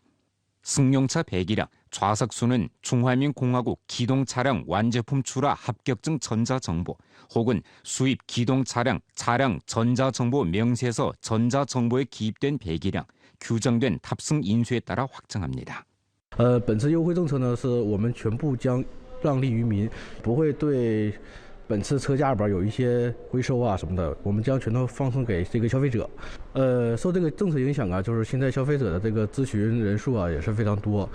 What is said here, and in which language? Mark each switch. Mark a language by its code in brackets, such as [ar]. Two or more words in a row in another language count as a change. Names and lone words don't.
[ko] 승용차 배기량, 좌석 수는 중화민공화국 기동 차량 완제품 출하 합격증 전자정보 혹은 수입 기동 차량 전자정보 명세서 전자정보에 기입된 배기량, 규정된 탑승 인수에 따라 확정합니다. [zh] 本次优惠政策呢，是我们全部将 让利于民，不会对本次车价有一些回收啊什么的，我们将全都放送给这个消费者。受这个政策影响啊，就是现在消费者的这个咨询人数啊也是非常多。